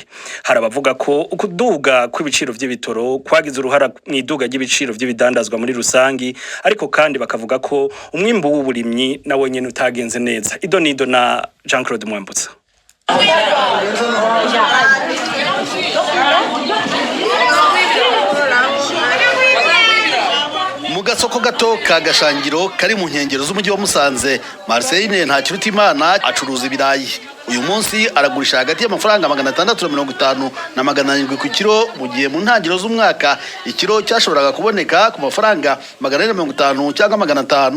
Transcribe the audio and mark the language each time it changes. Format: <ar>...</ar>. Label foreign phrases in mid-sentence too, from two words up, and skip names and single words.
<rn>Hari abavuga ko ukuduga kw'ibiciro by'ibitoro kwagize uruhara mu iduga ry'ibiciro by'ibidandazwa muri rusangi, ariko kandi bakavuga ko umwimbu w'uburimyi nawe nyene utagenze neza. Idonido na Jean-Claude Mwambutsa.</rn> <rw>Mu gasoko gato ka Gashangiro kari mu nkengero z'umujyi wa Musanze, Marceline Ntakirutimana acuruza ibirayi. Uyu munsi aragurisha hagati y'amafaranga 650 na 700 ku kilo, mu gihe mu ntangiriro z'umwaka ikiro cyashoboraga kuboneka ku mafaranga 450 cyangwa 500.</rw>